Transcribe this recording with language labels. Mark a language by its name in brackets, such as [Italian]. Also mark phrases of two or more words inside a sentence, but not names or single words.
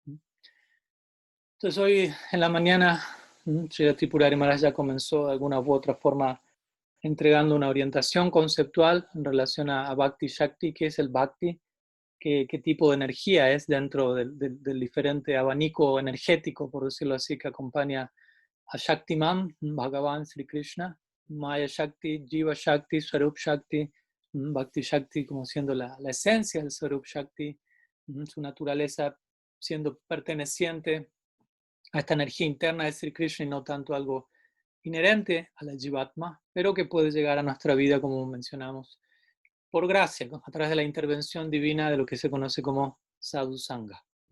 [Spanish] Entonces hoy en la mañana, Srila Tripurari Maharaj ya comenzó de alguna u otra forma entregando una orientación conceptual en relación a Bhakti Shakti, qué es el Bhakti, qué tipo de energía es dentro del diferente abanico energético, por decirlo así, que acompaña a Shaktiman, Bhagavan Sri Krishna, Maya Shakti, Jiva Shakti, Swarup Shakti, Bhakti Shakti como siendo la esencia del Swarup Shakti, su naturaleza siendo perteneciente a esta energía interna de Sri Krishna y no tanto algo inherente a la Jivatma, pero que puede llegar a nuestra vida, como mencionamos, por gracia, a través de la intervención divina de lo que se conoce como Sadhu Sangha.